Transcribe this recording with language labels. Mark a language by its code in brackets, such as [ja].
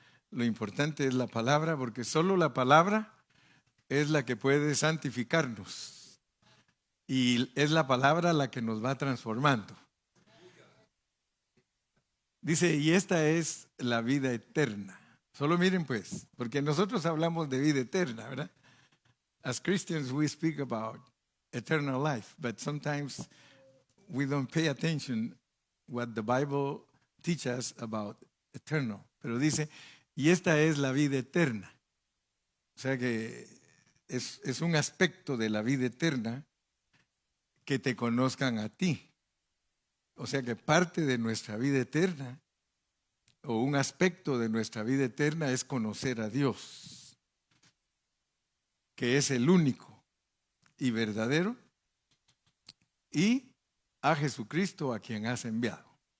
[es] Lo importante es la palabra, porque solo la palabra es la que puede santificarnos y es la palabra la que nos va transformando. Dice, y esta es la vida eterna. Solo miren pues, porque nosotros hablamos de vida eterna, ¿verdad? [en] As Christians we speak about eternal life, but sometimes we don't pay attention what the Bible teaches about eternal. [es] Pero dice, y esta es la vida eterna. O sea que es un aspecto de la vida eterna que te conozcan a ti. O sea que parte de nuestra vida eterna o un aspecto de nuestra vida eterna es conocer a Dios, que es el único y verdadero, y a Jesucristo a quien has enviado.